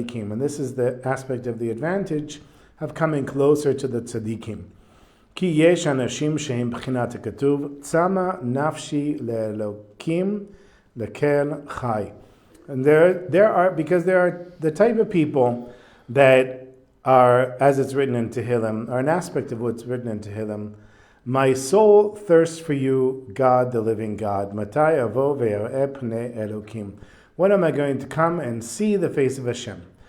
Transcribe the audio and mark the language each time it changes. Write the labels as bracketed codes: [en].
[en] And this is the aspect of the advantage of coming closer to the tzadikim. [he] כי יש אנשים שהם בחינת הכתוב, צמא נפשי לאלוקים לקל חי. [en] And there are the type of people that are, as it's written in Tehillim, are an aspect of what's written in Tehillim. My soul thirsts for you, God, the living God. [he] Matai avo ve'areh pnei Elokim. [en] When am I going to come and see the face of Hashem?